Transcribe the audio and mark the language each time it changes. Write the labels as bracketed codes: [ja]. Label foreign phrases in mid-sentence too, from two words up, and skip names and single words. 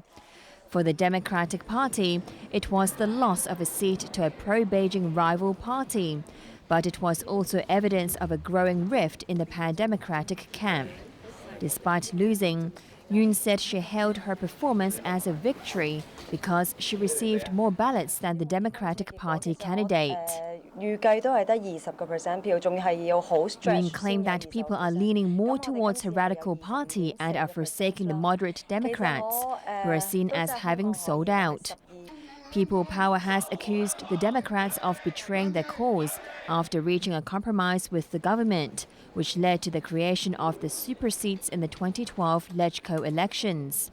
[en] For the Democratic Party, it was the loss of a seat to a pro-Beijing rival party, but it was also evidence of a growing rift in the Pan-Democratic camp. Despite losing, Yoon said she hailed her performance as a victory because she received more ballots than the Democratic Party candidate. [yue] 預計都係得20%票，仲係要好 [en] Green claimed that people are leaning more towards her radical party and are forsaking the moderate Democrats, who are seen as having sold out. People Power has accused the Democrats of betraying their cause after reaching a compromise with the government, which led to the creation of the super seats in the 2012 LegCo elections.